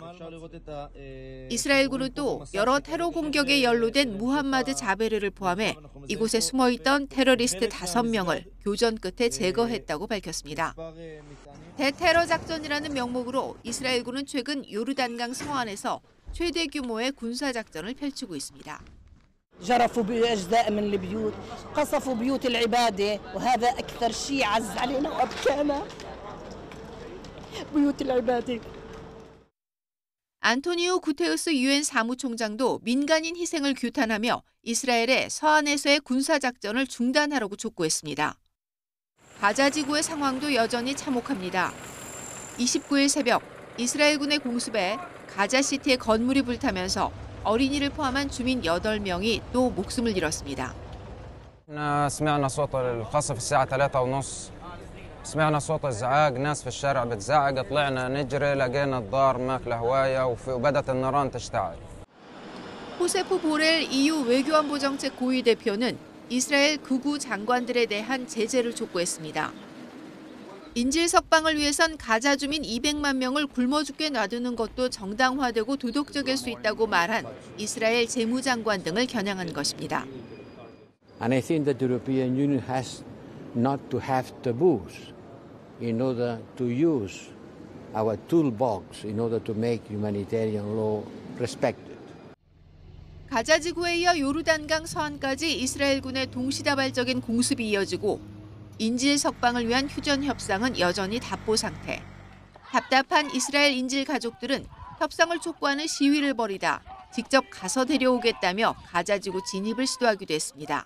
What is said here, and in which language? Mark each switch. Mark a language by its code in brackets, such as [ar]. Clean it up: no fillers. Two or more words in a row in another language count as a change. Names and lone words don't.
[ko] 이스라엘군은 또 여러 테러 공격에 연루된 무함마드 자베르를 포함해 이곳에 숨어있던 테러리스트 5명을 교전 끝에 제거했다고 밝혔습니다. 대테러 작전이라는 명목으로 이스라엘군은 최근 요르단강 서안에서 최대 규모의 군사작전을 펼치고 있습니다. [ar] جرفوا بأجزاء من البيوت قصفوا بيوت العبادة وهذا أكثر شيء عز علينا وأبكانا بيوت العبادة. [ko] 안토니오 구테우스 유엔 사무총장도 민간인 희생을 규탄하며 이스라엘의 서안에서의 군사작전을 중단하라고 촉구했습니다. 가자 지구의 상황도 여전히 참혹합니다. 29일 새벽 이스라엘군의 공습에 가자시티의 건물이 불타면서 어린이를 포함한 주민 8명이 또 목숨을 잃었습니다. [ar] سمعنا صوت القصف الساعة 3:30 سمعنا صوت الزعاق ناس في الشارع بتزعق طلعنا نجري لقينا الدار ماكله هواية وبدت النيران تشتعل. [ko] 호세프 보렐 EU 외교안보정책 고위 대표는 이스라엘 극우 장관들에 대한 제재를 촉구했습니다. 인질 석방을 위해선 가자 주민 200만 명을 굶어 죽게 놔두는 것도 정당화되고 도덕적일 수 있다고 말한 이스라엘 재무장관 등을 겨냥한 것입니다. [en] And I think that the European Union has not to have taboos in order to use our toolbox in order to make humanitarian law respected. [ko] 가자 지구에 이어 요르단강 서안까지 이스라엘군의 동시다발적인 공습이 이어지고 인질 석방을 위한 휴전 협상은 여전히 답보 상태. 답답한 이스라엘 인질 가족들은 협상을 촉구하는 시위를 벌이다 직접 가서 데려오겠다며 가자 지구 진입을 시도하기도 했습니다.